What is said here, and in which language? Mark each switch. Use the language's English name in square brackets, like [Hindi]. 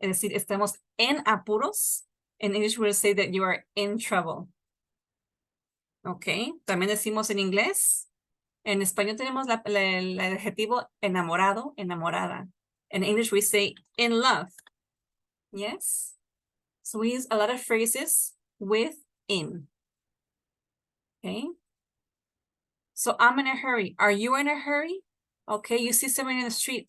[Spanish] Es decir, estamos en apuros. [English] In English, we'll say that you are in trouble. Okay. [Spanish] También decimos en inglés. En español tenemos el adjetivo enamorado, enamorada. [English] In English, we say in love. Yes. So we use a lot of phrases with in. Okay. So I'm in a hurry. Are you in a hurry? Okay. You see somebody in the street.